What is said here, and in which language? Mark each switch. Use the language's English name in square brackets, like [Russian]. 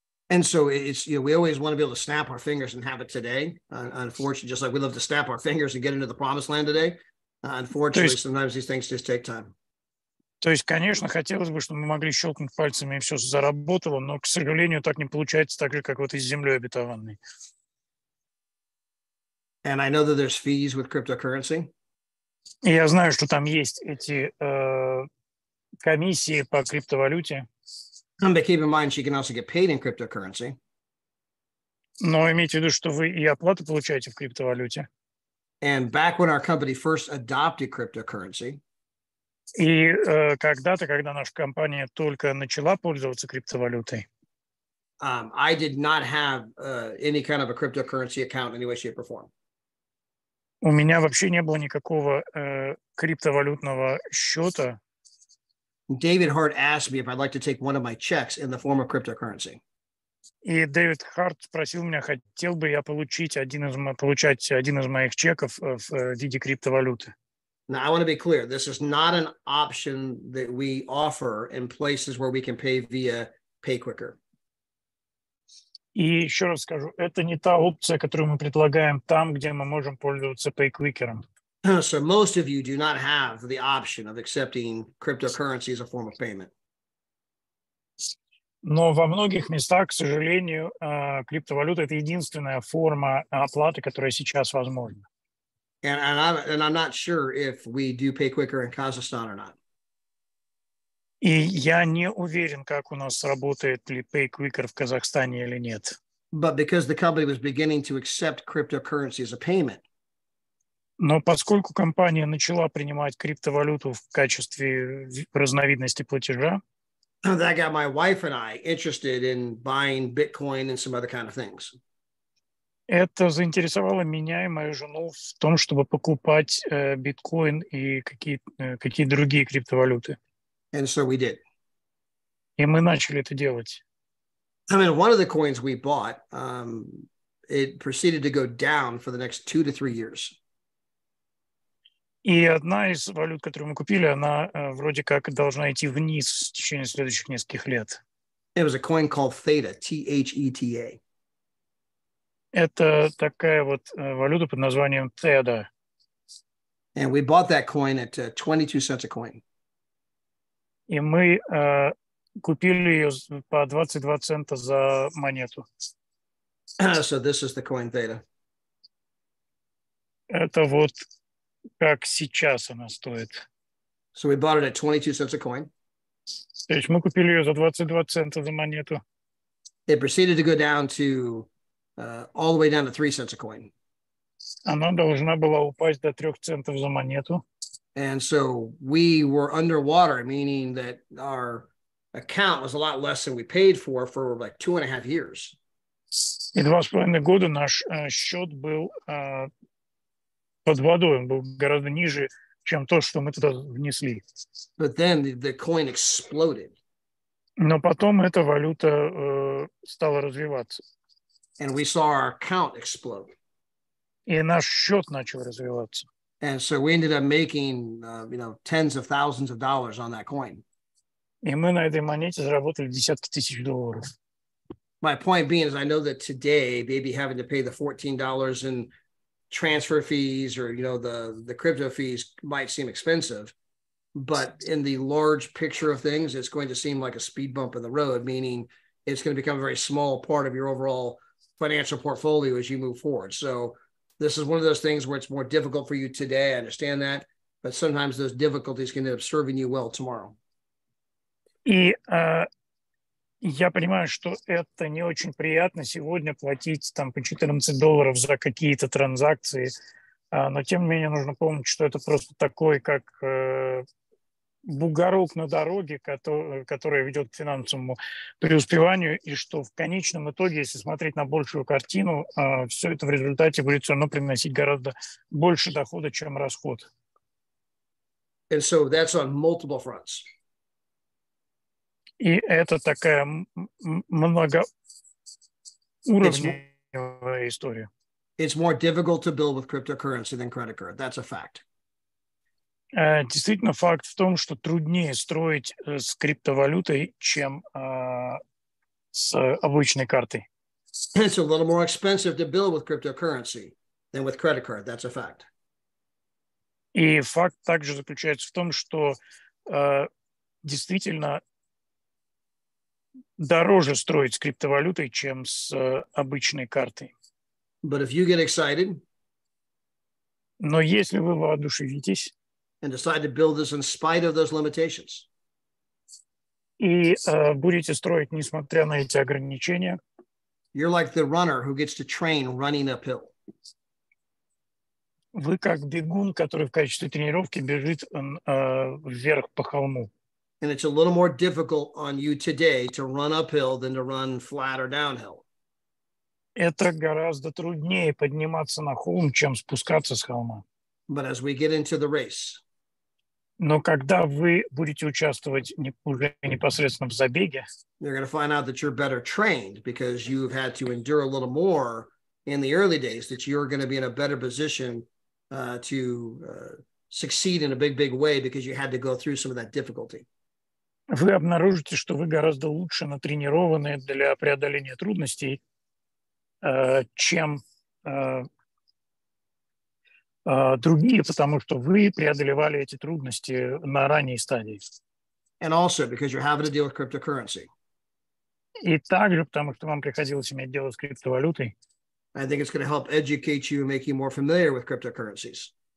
[English] And so it's, we always want to be able to snap our fingers and have it today. Unfortunately, just like we love to snap our fingers and get into the promised land today. Unfortunately, sometimes these things just take time. [Russian] То есть, конечно, хотелось бы, чтобы мы могли щелкнуть пальцами и все заработало, но, к сожалению, так не получается, так же, как вот и с землей обетованной. [English] And I know that there's fees with cryptocurrency. [Russian] И я знаю, что там есть эти комиссии по криптовалюте. [English] But keep in mind, she can also get paid in cryptocurrency. [Russian] Но имейте в виду, что вы и оплату получаете в криптовалюте. [English] And back when our company first adopted cryptocurrency, [Russian] И когда-то, когда наша компания только начала пользоваться криптовалютой, [English] I did not have any kind of a cryptocurrency account in any way, shape, or form. [Russian] у меня вообще не было никакого криптовалютного счета. [English] David Hart asked me if I'd like to take one of my checks in the form of cryptocurrency. [Russian] И Дэвид Харт спросил меня, хотел бы я получать один из моих чеков в виде криптовалюты. [English] Now, I want to be clear. This is not an option that we offer in places where we can pay via PayQuicker. [Russian] И еще раз скажу, это не та опция, которую мы предлагаем там, где мы можем пользоваться PayQuicker'ом. [English] So most of you do not have the option of accepting cryptocurrency as a form of payment. [Russian] Но во многих местах, к сожалению, криптовалюта – это единственная форма оплаты, которая сейчас возможна. [English] And I'm not sure if we do PayQuicker in Kazakhstan or not. [Russian] И я не уверен, как у нас работает ли PayQuicker в Казахстане или нет. [English] But because the company was beginning to accept cryptocurrency as a payment, [Russian] но поскольку компания начала принимать криптовалюту в качестве разновидности платежа, [English] that got my wife and I interested in buying Bitcoin and some other kind of things. [Russian] Это заинтересовало меня и мою жену в том, чтобы покупать биткоин и какие другие криптовалюты. [English] And so we did. [Russian] И мы начали это делать. [English] I mean, one of the coins we bought, it proceeded to go down for the next 2 to 3 years. [Russian] И одна из валют, которую мы купили, она вроде как должна идти вниз в течение следующих нескольких лет. [English] It was a coin called Theta, Theta. [Russian] Это такая вот валюта под названием Theta. [English] And we bought that coin at 22 cents a coin. [Russian] И мы купили ее по 22 цента за монету. [English] So this is the coin Theta. [Russian] Это вот как сейчас она стоит. [English] So we bought it at 22 cents a coin. [Russian] То есть мы купили ее за 22 цента за монету. [English] It proceeded to go down to all the way down to 3 cents a coin. [Russian] Она должна была упасть до 3 центов за монету. [English] And so we were underwater, meaning that our account was a lot less than we paid for like 2.5 years. [Russian] И 2,5 года наш счет был под водой, он был гораздо ниже, чем то, что мы туда внесли. [English] But then the coin exploded. [Russian] Но потом эта валюта стала развиваться. [English] And we saw our account explode. [Russian] И наш счет начал развиваться. [English] And so we ended up making, tens of thousands of dollars on that coin. [Russian] И мы на этой монете заработали десятки тысяч долларов. [English] My point being is I know that today they'd be having to pay the $14 in transfer fees or, the crypto fees might seem expensive, but in the large picture of things, it's going to seem like a speed bump in the road, meaning it's going to become a very small part of your overall financial portfolio as you move forward. So this is one of those things where it's more difficult for you today. I understand that, but sometimes those difficulties can end up serving you well tomorrow. [Russian] И я понимаю, что это не очень приятно сегодня платить там по $14 за какие-то транзакции, но тем не менее нужно помнить, что это просто такой, как бугорок на дороге, который ведет к финансовому преуспеванию, и что в конечном итоге, если смотреть на большую картину, все это в результате будет все равно приносить гораздо больше дохода, чем расход. [English] And so that's on multiple fronts. [Russian] И это такая многоуровневая история. [English] It's more difficult to build with cryptocurrency than credit card. That's a fact. [Russian] Действительно, факт в том, что труднее строить с криптовалютой, чем с обычной картой. [English] It's a little more expensive to build with cryptocurrency than with credit card. That's a fact. [Russian] И факт также заключается в том, что действительно дороже строить с криптовалютой, чем с обычной картой. [English] But if you get excited [Russian] Но если вы воодушевитесь [English] and decide to build this in spite of those limitations, [Russian] и будете строить, несмотря на эти ограничения, [English] you're like the runner who gets to train running uphill. [Russian] вы как бегун, который в качестве тренировки бежит вверх по холму. [English] And it's a little more difficult on you today to run uphill than to run flat or downhill. [Russian] Это гораздо труднее подниматься на холм, чем спускаться с холма. [English] But as we get into the race, [Russian] Но когда вы будете участвовать уже непосредственно в забеге, [English] you're going to find out that you're better trained because you've had to endure a little more in the early days, that you're going to be in a better position to succeed in a big, big way because you had to go through some of that difficulty. [Russian] вы обнаружите, что вы гораздо лучше натренированы для преодоления трудностей, чем другие, потому что вы преодолевали эти трудности на ранней стадии. [English] And also because you're having to deal with cryptocurrency. [Russian] И также потому, что вам приходилось иметь дело с криптовалютой. [English] I think it's going to help educate you and make you more familiar with cryptocurrencies.